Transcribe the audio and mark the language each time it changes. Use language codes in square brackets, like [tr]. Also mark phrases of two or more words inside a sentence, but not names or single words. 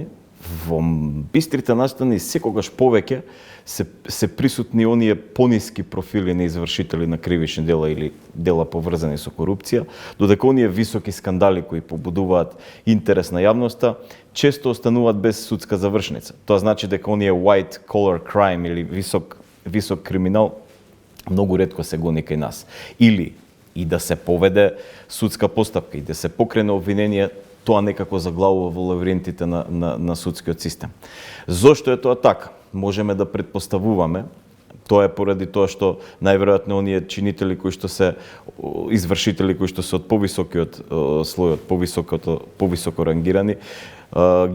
[mk] Во бистрите настани секогаш повеќе се присутни оние пониски профили на извршители на кривични дела или дела поврзани со корупција, додека оние високи скандали кои побудуваат интерес на јавноста, често остануваат без судска завршница. Тоа значи дека оние [en] white collar crime [mk] или висок криминал многу ретко се гони кај нас. Или и да се поведе судска постапка и да се покрене обвинение, тоа некако заглавува во лавиринтите на судскиот систем. Зошто е тоа така? Можеме да предпоставуваме. Тоа е поради тоа што најверојатно оние чинители кои што се извршители кои што се од повисокиот слој, повисоко рангирани, ги